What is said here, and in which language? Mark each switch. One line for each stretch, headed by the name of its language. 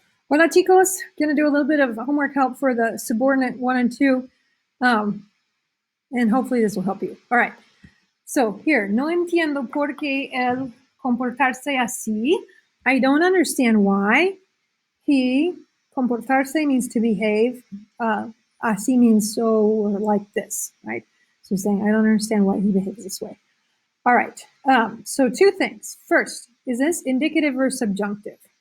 Spanish: Hola chicos,
English: gonna do a little bit of homework help for the subordinate 1 and 2, and hopefully this will help you. All right, so here,
Spanish: no entiendo por qué el comportarse así.
English: I don't understand why he, comportarse means to behave, así means so or like this, right? So saying, I don't understand why he behaves this way. All right, so two things. First, is this indicative or subjunctive?